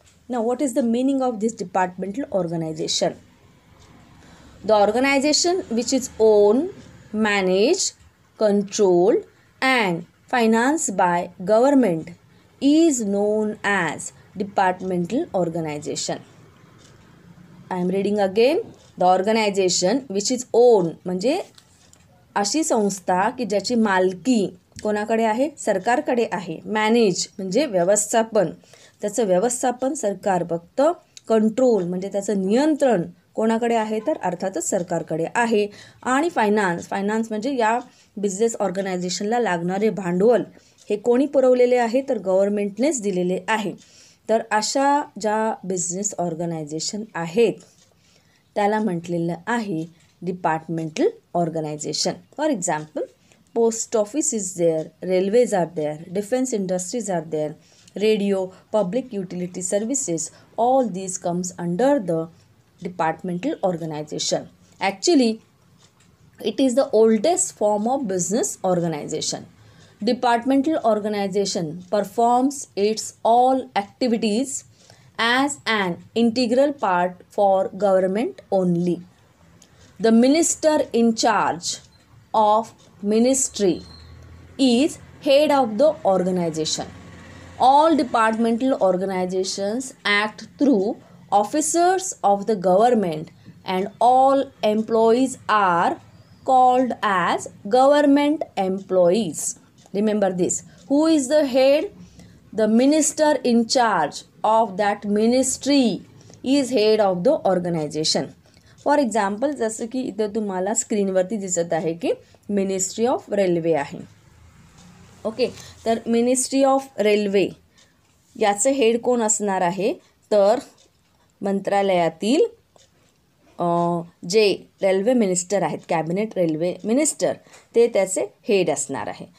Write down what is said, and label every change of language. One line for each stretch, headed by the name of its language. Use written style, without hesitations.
English: Now what is the meaning of this departmental organization? The organization which is owned, managed, controlled and financed by government is known as departmental organization. I am reading again. The organization which is owned
Marathi: म्हणजे अशी संस्था की ज्याची मालकी कोणाकडे आहे, सरकारकडे आहे. मॅनेज म्हणजे व्यवस्थापन, त्याचं व्यवस्थापन सरकार बघतं. कंट्रोल म्हणजे त्याचं नियंत्रण कोणाकडे आहे, तर अर्थातच सरकारकडे आहे. आणि फायनान्स म्हणजे या बिझनेस ऑर्गनायझेशनला लागणारे भांडवल हे कोणी पुरवलेले आहे, तर गव्हर्नमेंटनेच दिलेले आहे. तर अशा ज्या बिझनेस ऑर्गनायझेशन आहेत त्याला म्हटलेलं आहे departmental organisation.
English: For example post office is there, railways are there, defence industries are there, radio, public utility services, all these comes under the departmental organization. Actually, it is the oldest form of business organization. Departmental organization performs its all activities as an integral part for government only. The minister in charge of ministry is head of the organization. All departmental organizations act through officers of the government, and all employees are called as government employees. Remember this. Who is the head? The minister in charge of that ministry is head of the organization. For example
Marathi: जसं की इथं तुम्हाला स्क्रीनवरती दिसत आहे की ministry of railway आहे. Okay, तर ministry of railway याचं हेड कोण असणार आहे? तर मंत्रालयातील जे रेल्वे मिनिस्टर आहेत, कॅबिनेट रेल्वे मिनिस्टर, ते त्याचे हेड असणार आहे.